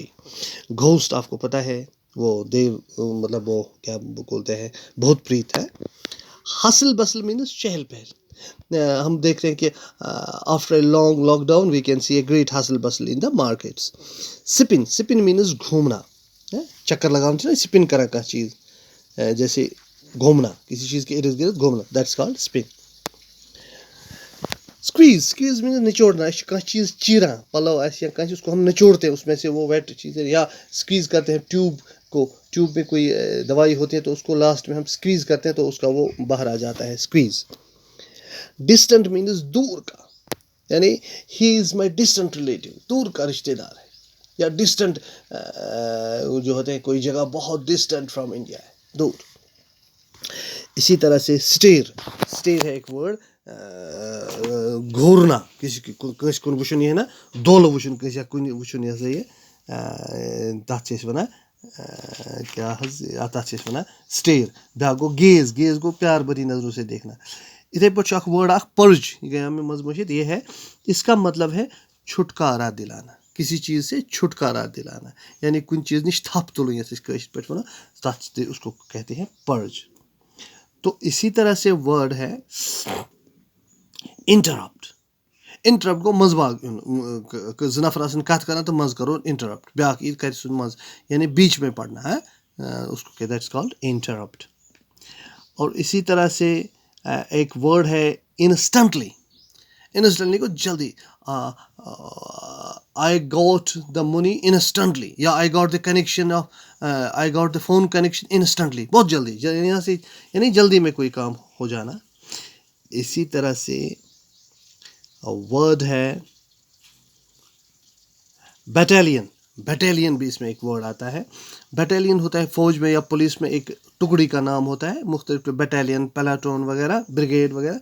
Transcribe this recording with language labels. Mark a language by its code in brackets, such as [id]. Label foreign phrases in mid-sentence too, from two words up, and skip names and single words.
[ur] گھوسٹ آپ کو پتہ ہے وہ دیو، مطلب وہ کیا بولتے ہیں، بہت پریت ہے. [en] hustle bustle [ur] مینس چہل پہل. ہم دیکھتے ہیں کہ [en] after a long lockdown we can see a great hustle bustle in the markets. [ur] سپن، [en] spin means [ur] گھومنا، چکر لگانا [ks] چھُ نا سپن کران کانٛہہ چیز، [ur] جیسے گھومنا، کسی چیز کے ارد گرد گھومنا، [en] that's called spin. [ur] اسکویز، [en] squeeze means [ur] نچوڑنا. [ks] أسۍ چھِ کانٛہہ چیز [ur] چیران، پلو آسہِ یا کانٛہہ چیز، اس کو ہم نچوڑتے ہیں، اس میں سے وہ ویٹ چیزیں، یا اسکویز کرتے ہیں ٹیوب کو. ٹیوب میں کوئی دوائی ہوتی ہے تو اس کو لاسٹ میں ہم اسکویز کرتے ہیں تو اس کا وہ باہر آ جاتا ہے، اسکویز. [en] distant means [ur] دور کا، یعنی [en] he is my distant relative, [ur] دور کا رشتے دار ہے. یا ڈسٹنٹ جو ہوتے ہیں، کوئی جگہ بہت [en] distant from India [ur] ہے، دور. [ks] اسی طرح سے اسٹیر، اسٹیر [ur] ہے ایک ورڈ، [ks] گھورنا، کسی کٲنٛسہِ کُن وٕچھُن، یہِ ہے نا دولہٕ وٕچھُن کٲنٛسہِ یا کُنہِ وٕچھُن، یہِ ہسا یہِ تَتھ چھِ أسۍ وَنان کیٛاہ حظ، تَتھ چھِ أسۍ وَنان سٹیر. بیٛاکھ گوٚو گیز، گیز گوٚو [ur] پیار بھری نظروں سے دیکھنا. [ks] یِتھَے پٲٹھۍ چھُ اکھ ورڈ اکھ پرج، یہ گیا ہمیں منٛز مٔشِتھ. [ur] یہ ہے، اس کا مطلب ہے چھٹکارا دلانا، کسی چیز سے چھٹکارا دلانا، یعنی [ks] کُنہِ چیز نِش تھپھ تُلٕنۍ، یَتھ أسۍ کٲشِرۍ پٲٹھۍ وَنو، تَتھ [ur] اس کو کہتے ہیں پرج. تو اسی طرح سے ورڈ ہے انٹرپٹ. [ks] انٹرپٹ گوٚو منٛزٕ باگ یُن، زٕ نفر آسن کتھ کران تہٕ منٛزٕ کرو انٹرپٹ، بیٛاکھ یی کرِ سُہ منٛزٕ، [ur] یعنی بیچ میں پڑنا ہے، اس کو کہتے ہیں [en] that's called interrupt. [ur] اور اسی طرح سے ایک ورڈ ہے انسٹنٹلی. انسٹنٹلی کو جلدی، [en] I got the money instantly, or I got the connection of, I got the phone connection instantly, [ur] بہت جلدی، یہاں سے یعنی جلدی میں کوئی کام ہو جانا. اسی طرح سے ورڈ ہے بیٹالین. بیٹالین بھی اس میں ایک ورڈ آتا ہے. بیٹالین ہوتا ہے فوج میں یا پولیس میں ایک ٹکڑی کا نام ہوتا ہے، مختلف بیٹالین، پلاٹون وغیرہ، بریگیڈ وغیرہ.